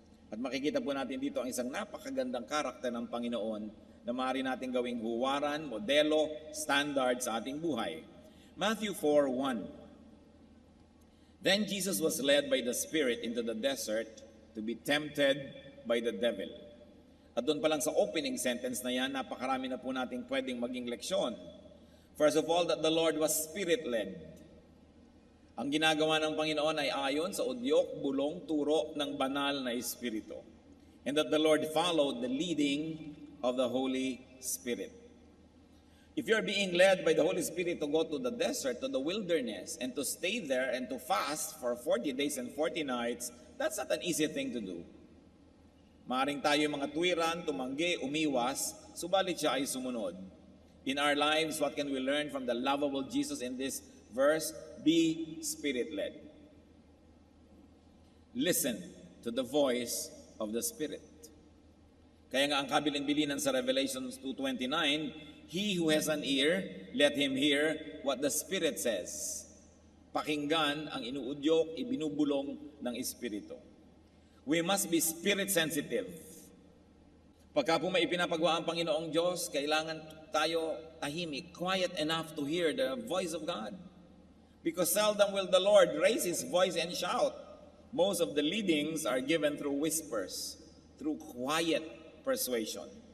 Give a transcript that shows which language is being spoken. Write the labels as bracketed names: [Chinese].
[Filipino] At makikita po natin dito ang isang napakagandang karakter ng Panginoon na maaari natin gawing huwaran, modelo, standard sa ating buhay. [English] Matthew 4:1. Then Jesus was led by the Spirit into the desert to be tempted by the devil. [Filipino] At doon pa lang sa opening sentence na yan, napakarami na po nating pwedeng maging leksyon. [English] First of all, that the Lord was Spirit-led. [Filipino] Ang ginagawa ng Panginoon ay ayon sa udyok, bulong, turo ng banal na Espiritu. [English] And that the Lord followed the leading of the Holy Spirit. If you're being led by the Holy Spirit to go to the desert, to the wilderness, and to stay there and to fast for 40 days and 40 nights, that's not an easy thing to do. [Filipino] Maaring tayo mga tuwiran, tumanggi, umiwas, subalit siya ay sumunod. [English] In our lives, what can we learn from the lovable Jesus in this verse? Be Spirit-led. Listen to the voice of the Spirit. [Filipino] Kaya nga ang kabilin-bilinan sa [English] Revelation 2:29, he who has an ear, let him hear what the Spirit says. [Filipino] Pakinggan ang inuudyok, ibinubulong ng Espiritu. [English] We must be spirit sensitive. [Filipino] Pagka po may ipinapagawa ang Panginoong Diyos, kailangan tayo tahimik, [English] quiet enough to hear the voice of God. Because seldom will the Lord raise His voice and shout. Most of the leadings are given through whispers, through quiet persuasion.